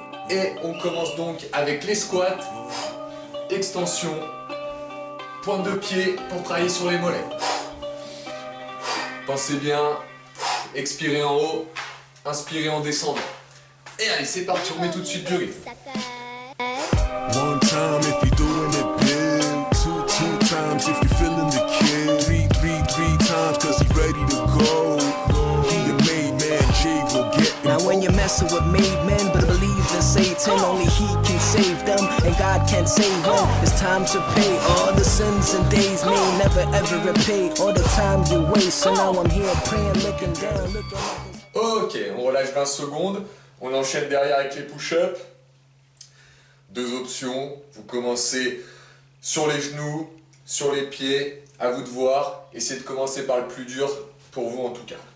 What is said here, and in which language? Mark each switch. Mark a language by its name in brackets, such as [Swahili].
[French] Et on commence donc avec les squats, extension, pointe de pied pour travailler sur les mollets. Pensez bien, expirez en haut, inspirez en descendant. Et allez, c'est parti, on met tout de suite du rythme. [English] One time if you're doing it big, two times if you're feeling the kid, three times cause he's ready to go. He a made man, Jay will get me. Now when you're messing with made men, but believe in Satan, only he can save them, and God can't save when it's time to pay all the sins and days may never ever repay, all the time you waste, so now I'm here praying, looking down, looking at this. [French] Ok, on relâche 20 secondes. On enchaîne derrière avec les push-ups. Deux options. Vous commencez sur les genoux, sur les pieds. À vous de voir. Essayez de commencer par le plus dur, pour vous en tout cas.